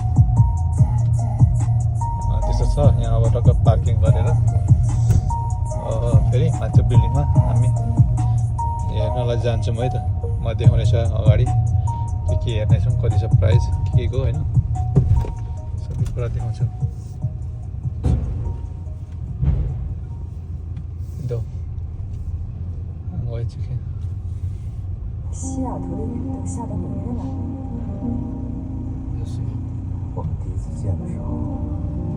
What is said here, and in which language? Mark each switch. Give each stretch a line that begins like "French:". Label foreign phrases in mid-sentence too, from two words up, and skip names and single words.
Nepali: त्यस्तो छ। यहाँ अब टक्क पार्किङ गरेर फेरि माथि बिल्डिङमा हामी हेर्नलाई जान्छौँ है त। म देखाउनेछ अगाडि के हेर्नेछौँ, कति छ प्राइस के को होइन, सबै कुरा देखाउँछु।
Chinese: 我也去看。西雅图的雨都下到纽约来了。也是。我们第一次见的时候，